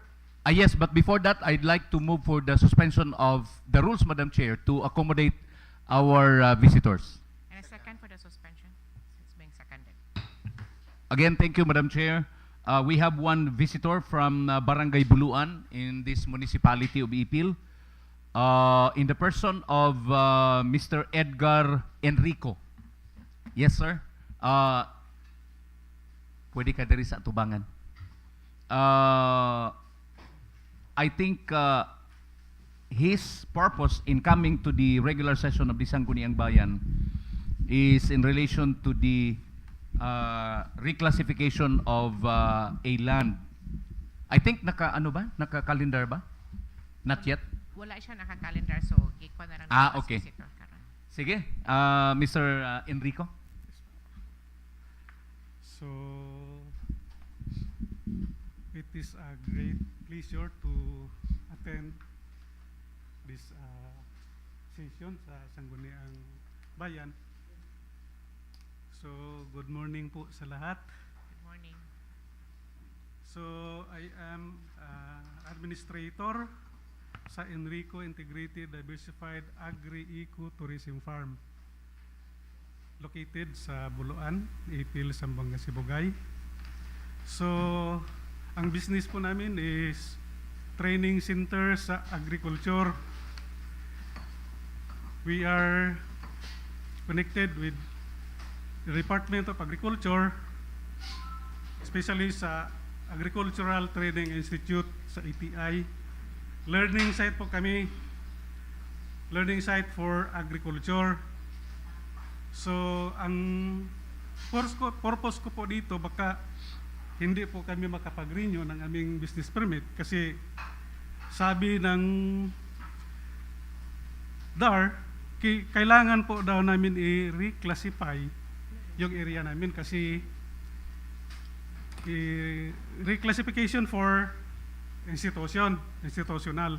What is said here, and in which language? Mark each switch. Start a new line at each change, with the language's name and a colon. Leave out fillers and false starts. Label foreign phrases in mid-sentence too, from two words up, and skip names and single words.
English: Yes, but before that, I'd like to move for the suspension of the rules, Madam Chair, to accommodate our visitors. And a second for the suspension. It's being seconded. Again, thank you, Madam Chair. We have one visitor from Barangay Buluan in this municipality of Ipil, in the person of Mr. Edgar Enrico. Yes, sir.
Cebuano: Pwede ka diri sa tubangan.
English: I think his purpose in coming to the regular session of the Sangguniang Bayan is in relation to the reclassification of a land. I think
Cebuano: naka-calendar ba?
English: Not yet?
Cebuano: Wala siya naka-calendar,
English: so ikaw
Cebuano: na lang as Okay. visitor karon. Sige, Mr. Enrico.
English: So, it is a great pleasure to attend this session
Filipino: sa Sangguniang Bayan. So,
English: good morning
Filipino: po sa lahat.
English: Good morning. So, I am administrator sa Enrico Integrated Diversified Agri-Eco-Tourism Farm located sa Buluan, Ipil, Zamboanga, Sibugay.
Filipino: So, ang business po namin
English: is training center
Filipino: sa agriculture.
English: We are connected with the Department of Agriculture, especially sa Agricultural Training Institute sa ATI. Learning site
Filipino: po kami,
English: learning site for agriculture. So,
Filipino: ang purpose ko po dito, baka hindi po kami makapag-renew ng aming
English: business permit
Filipino: kasi sabi ng DAR, kailangan po daw namin i-reclassify yung area namin kasi
English: reclassification for institutional.